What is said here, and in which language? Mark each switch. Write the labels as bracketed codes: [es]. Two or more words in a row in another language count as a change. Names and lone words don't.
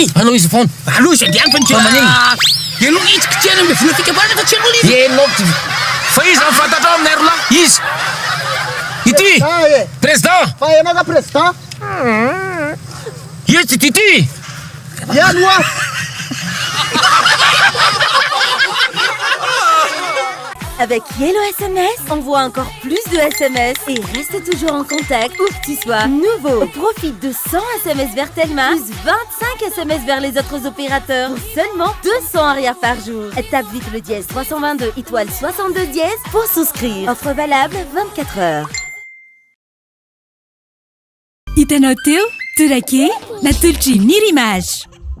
[mg] anao izy foana Aloha izy andehany fa Fa manino? Dia aloha izy kitihana ambe vola fikambana fa tsy aloha izy. enao fa izy mifantatra aminay rola izy ity e président fa enao ka président izy ity eno a [fr] Avec Yellow SMS, envoie encore plus de SMS et reste toujours en contact où que tu sois. Nouveau, profite de 100 SMS vers Telma, plus 25 SMS vers les autres opérateurs pour seulement 200 arrières par jour. Tape vite le dièse 322 étoile 62 dièse pour souscrire. Offre valable 24 heures. [mg] Hitanao teo? Tourake, natolotra Nirimage.